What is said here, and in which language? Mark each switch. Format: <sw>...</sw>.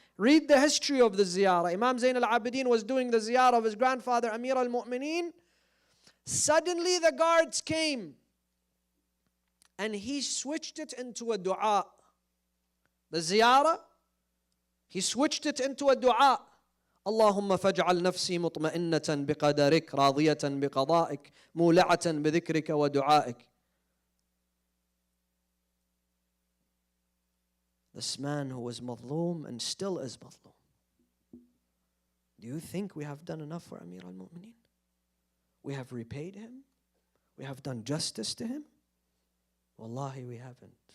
<en>Read the history of the ziyarah. Imam Zain al-Abidin was doing the ziyarah of his grandfather Amir al-Mu'mineen. Suddenly the guards came and he switched it into a dua. The ziyarah, he switched it into a dua.</en> <ar>اللهم فاجعل نفسي مطمئنة بقدرك راضية بقضائك مولعة بذكرك ودعائك.</ar> <en>This man who was madloom and still is madloom. Do you think we have done enough for Amir al-Mu'mineen? We have repaid him? We have done justice to him? Wallahi, we haven't.</en>